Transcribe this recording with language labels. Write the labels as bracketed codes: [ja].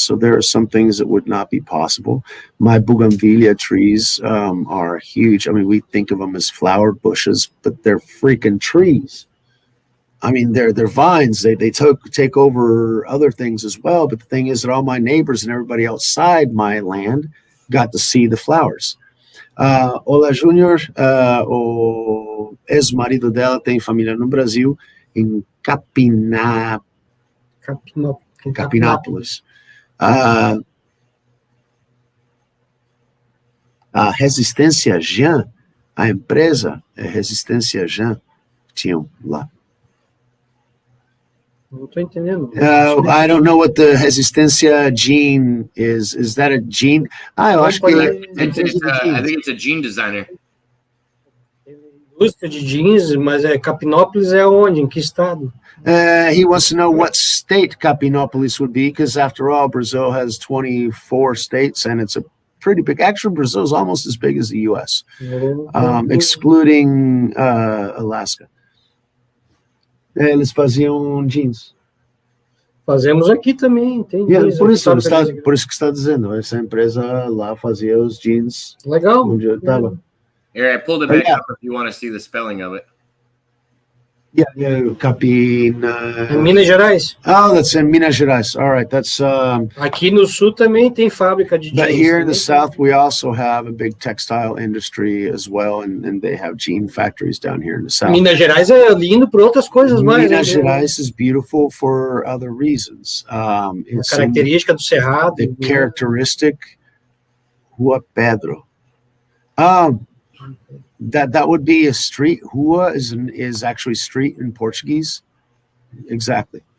[en] So there are some things that would not be possible. My bougainvillea trees are huge. I mean, we think of them as flower bushes, but they're freaking trees. I mean, they're vines. They take over other things as well. But the thing is that all my neighbors and everybody outside my land got to see the flowers. [pt] Olá, Júnior. O ex-marido dela tem família no Brasil, em Capinápolis. A Resistência Jean, a empresa Resistência Jean, tinham lá. Não estou entendendo. [en] I don't know what the Resistência gene is. Is that a gene? [pt] Eu acho que [en] I think it's a gene designer. [pt] Indústria de jeans, mas Capinópolis é onde? Em que estado? [en] He wants to know what state Capinópolis would be, because after all, Brazil has 24 states, and it's a pretty big. Actually, Brazil is almost as big as the U.S., excluding Alaska. [pt] Eles faziam jeans. Fazemos aqui também, tem jeans. Por isso que está dizendo, essa empresa lá fazia os jeans. Legal. Onde eu estava. [en] Here, I pulled it back up if you want to see the spelling of it. In Minas Gerais. Oh, that's in Minas Gerais. All right, that's. [pt] Aqui no sul também tem fábrica de jeans. [en] But here in the south, we also have a big textile industry as well, and they have jean factories down here in the south. [pt] Minas Gerais é lindo por outras coisas mais. [en] Minas Gerais is beautiful for other reasons. It's a [pt] característica do Cerrado. [en] The characteristic Rua Pedro. That would be a street. Rua is actually street in Portuguese. Exactly.